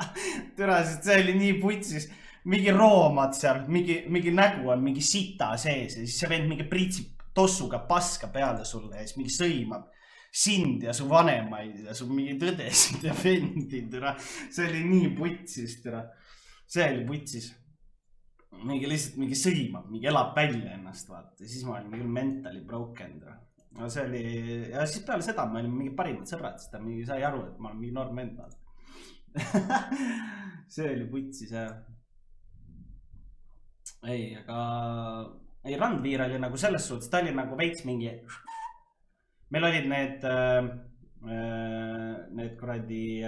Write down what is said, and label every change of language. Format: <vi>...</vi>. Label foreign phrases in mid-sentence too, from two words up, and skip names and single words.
<et>Türa, sest see oli nii putsis. Mingi roomad seal, mingi nägu on mingi sita sees ja siis see vend mingi priitsib tossuga paska peale sulle ja siis mingi sõimab sind ja su vanemaid ja su mingi tõdesid ja vendid. See oli nii putsis. See oli putsis. Mingi lihtsalt mingi sõimab, mingi elab välja ennast, vaata. Ja siis ma olin küll</et> <en>mentally broken.</en> <et>No see oli... Ja siis peale seda ma olin mingi parimad sõbrad, sest ta mingi sai aru, et ma olen mingi norm vend, vaata. See oli putsis, jah. Ei, aga... Ei, Randviir oli nagu selles suhtes, ta oli nagu veits mingi... Meil olid need kuradi...</et>